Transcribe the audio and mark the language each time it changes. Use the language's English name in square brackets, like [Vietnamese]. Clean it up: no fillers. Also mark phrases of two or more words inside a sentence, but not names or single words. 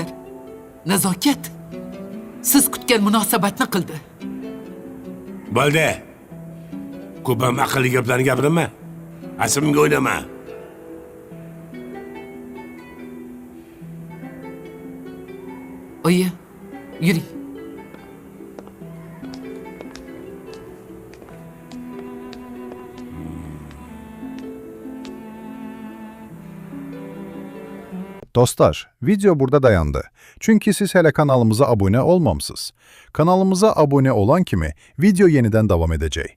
[Uzbek] Nazokat siz kutgan munosabatni qildi. Bo'ldi. Ko'p ham aqlli gaplarni gapirma. Asabimga o'ynama. Oyi, yuring. [Azerbaijani] Dostlar, video burada dayandı. Çünkü siz hele kanalımıza abone olmamısınız. Kanalımıza abone olan kimi video yeniden devam edecek.